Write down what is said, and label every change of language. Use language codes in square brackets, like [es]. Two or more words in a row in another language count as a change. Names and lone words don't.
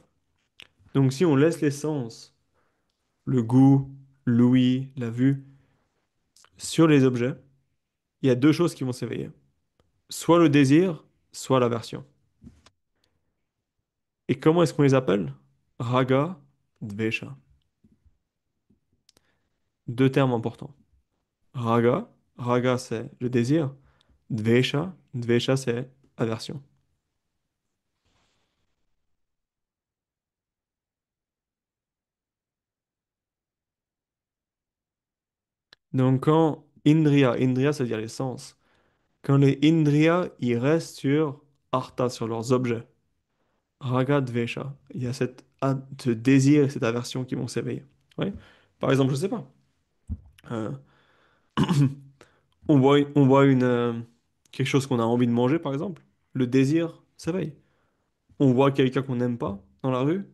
[fr] Donc si on laisse les sens, le goût, l'ouïe, la vue, sur les objets, il y a deux choses qui vont s'éveiller. Soit le désir, soit l'aversion. Et comment est-ce qu'on les appelle? [sa] राग, द्वेष. [fr] Deux termes importants. Raga c'est le désir. Dvesha c'est aversion. Donc quand Indriya ça veut dire les sens. Quand les Indriya, ils restent sur Artha, sur leurs objets. [sa] राग, द्वेष. [fr] Il y a ce désir et cette aversion qui vont s'éveiller. Oui. Par exemple, je sais pas. euh, on voit quelque chose qu'on a envie de manger, par exemple. Le désir s'éveille. On voit quelqu'un qu'on n'aime pas dans la rue.